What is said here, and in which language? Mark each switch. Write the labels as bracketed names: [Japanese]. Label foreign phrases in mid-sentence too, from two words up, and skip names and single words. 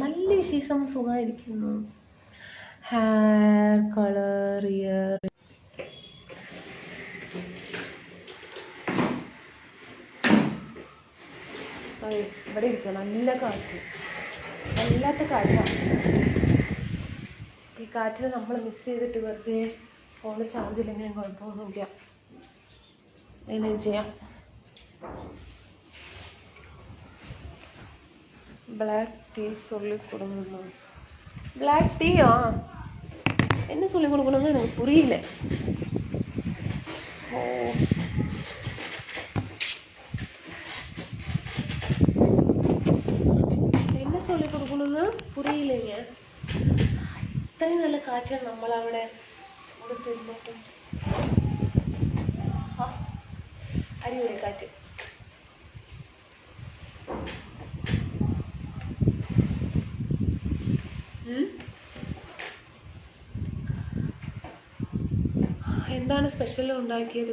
[Malayalam] നല്ല വിശേഷം, സുഖമായിരിക്കുന്നു. [English] hair colour, [Malayalam] ഇയർ ഇവിടെ ഇരിക്കണം. നല്ല കാറ്റ്, വല്ലാത്ത കാറ്റാണ്. ഈ കാറ്റിൽ നമ്മൾ മിസ് ചെയ്തിട്ട് വെറുതെ [English] phone charge [Malayalam] ഇല്ലെങ്കിൽ കുഴപ്പമൊന്നുമില്ല, എങ്ങനെ ചെയ്യാം. [English] black tea [Tamil] சொல்லி கொடுங்கம்மா. பிளாக் டீயா? என்ன சொல்லி கொடுக்கணுங்க எனக்கு புரியல. ஓ, என்ன சொல்லி கொடுக்கணுங்க புரியலைங்க. [Malayalam] ഇത്രയും നല്ല കാറ്റാണ് നമ്മളവിടെ കൊടുത്തിരുന്നിട്ട്. അടിപൊളി കാറ്റ്. എന്താണ് സ്പെഷ്യൽ ഉണ്ടാക്കിയത്?